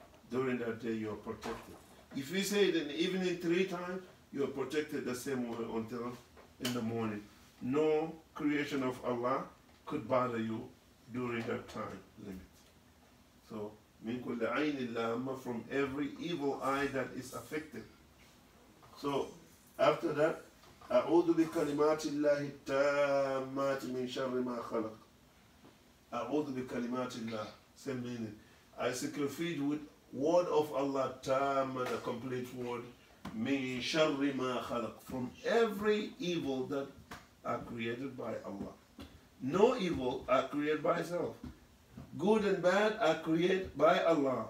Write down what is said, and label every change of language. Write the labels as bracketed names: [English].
[English] During that day you are protected. If you say it in the evening 3 times, you are protected the same way until in the morning. No creation of Allah could bother you during that time limit. So, [Arabic] min kulli aynin lamma, [English] from every evil eye that is affected. So, after that, [Arabic] أعوذ بكلمات الله التامات من شر ما خلق. أعوذ بكلمات الله, [English] same meaning. I seek refuge with word of Allah, tam, the complete word, [Arabic] min sharri ma khalaq, [English] from every evil that are created by Allah. No evil are created by itself. Good and bad are created by Allah.